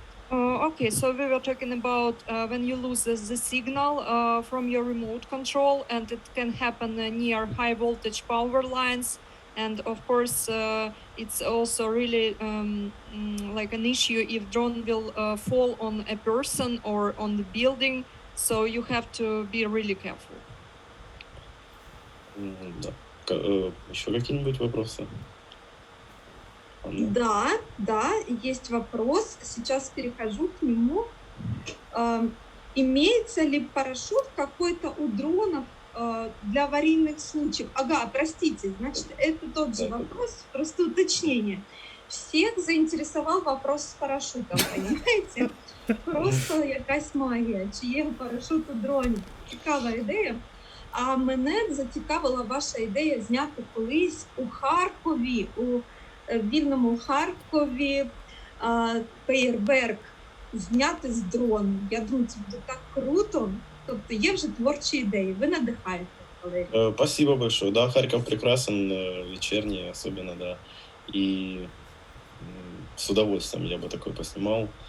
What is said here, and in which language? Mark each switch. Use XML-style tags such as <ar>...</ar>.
<en>Okay, so we were talking about when you lose the signal from your remote control, and it can happen near high voltage power lines. And of course, it's also really like an issue if drone will fall on a person or on the building. So you have to be really careful.</en> <ru>Да. Еще какие-нибудь вопросы? Да, есть вопрос. Сейчас перехожу к нему. Имеется ли парашют какой-то у дронов для аварийных случаев? Ага, простите, значит, это тот же вопрос, просто уточнение. Всех заинтересовал вопрос с парашютом, понимаете?</ru> <uk>Просто якась магія. Чи є парашут у дроні? Цікава ідея. А мене зацікавила ваша ідея зняти колись у Харкові, у вільному Харкові, феєрверк зняти з дрону. Я думаю, це буде так круто. Тобто є вже творчі ідеї, ви надихаєте, Валерій.</uk> <ru>Спасибо большое. Да, Харьков прекрасен, вечерний особенно, да. И с удовольствием я бы такой поснимал.</ru>